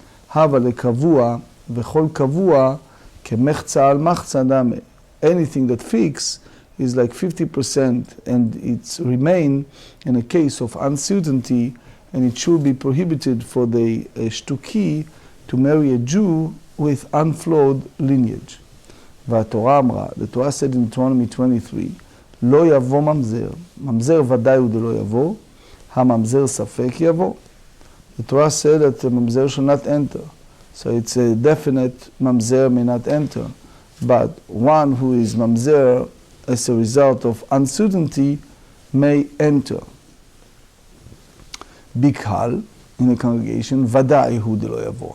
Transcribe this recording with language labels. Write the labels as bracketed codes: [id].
[he] Hava lekavua, v'chol kavua kemechza al machza dame. [en] Anything that fix is like 50%, and it's remain in a case of uncertainty, and it should be prohibited for the shtuki to marry a Jew with unflawed lineage. [he] והתורה אמרה, [en] the Torah said in Deuteronomy 23, [he] לא יבוא ממזר, ממזר ודאי הוא דלא יבוא, הממזר ספק יבוא. [en] The Torah said that the mamzer shall not enter. So it's a definite mamzer may not enter. But one who is mamzer as a result of uncertainty may enter. [he] Bikal, [en] in a congregation, [he] ודאי הוא דלא יבוא.